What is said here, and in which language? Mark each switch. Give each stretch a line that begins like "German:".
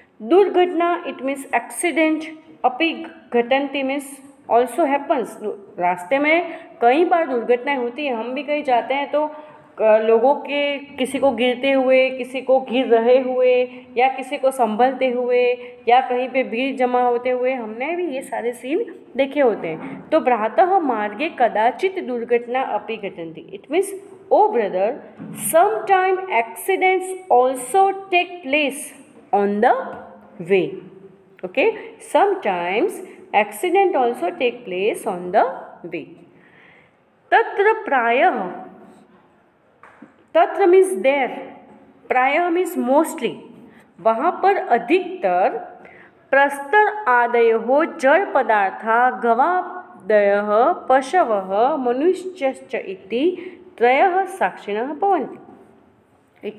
Hindi: दुर्घटना
English: it means
Hindi: accident,
Sanskrit: अपि घटन्ति
English: means also happens,
Hindi: रास्ते में कई बार दुर्घटनाएं होती हैं, हम भी कहीं जाते हैं तो लोगों के किसी को गिरते हुए, किसी को गिर रहे हुए, या किसी को संभलते हुए, या कहीं पे भीड़ जमा होते हुए हमने भी ये सारे सीन देखे होते हैं।
English: तो
Sanskrit: प्रातः मार्गे कदाचित दुर्घटना अपि घटन्ति,
English: It means o brother sometime accidents also take place on the way. Okay, sometimes accident also take place on the way.
Sanskrit: तत्र प्रायः, तत्र
English: means there,
Sanskrit: प्रायः
English: means mostly,
Hindi: वहाँ पर अधिकतर
Sanskrit: प्रस्तर आदयो जड़ पदार्था गवादयः पशवः मनुष्यश्च इति त्रयः साक्षिणः भवन्ति।